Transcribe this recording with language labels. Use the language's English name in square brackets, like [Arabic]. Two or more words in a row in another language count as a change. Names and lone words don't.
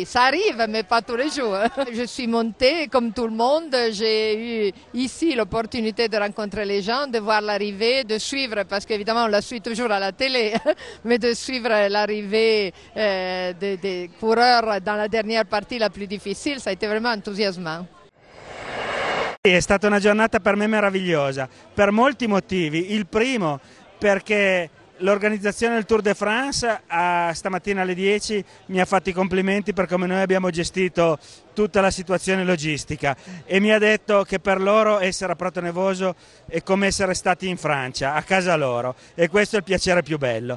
[French] Ça arrive, mais pas tous les jours. Je suis montée comme tout le monde. J'ai eu ici l'opportunité de rencontrer les gens, de voir l'arrivée, de suivre, parce qu'évidemment on la suit toujours à la télé, mais de suivre l'arrivée des coureurs dans la dernière partie [Italian] la più difficile, [French] ça a été vraiment entusiasmant. [Italian] È stata una giornata per me meravigliosa, per molti motivi. Il primo perché l'organizzazione del Tour de France stamattina alle 10 mi ha fatto i complimenti per come noi abbiamo gestito tutta la situazione logistica e mi ha detto che per loro essere a Prato-Nevoso è come essere stati in Francia, a casa loro, e questo è il piacere più bello.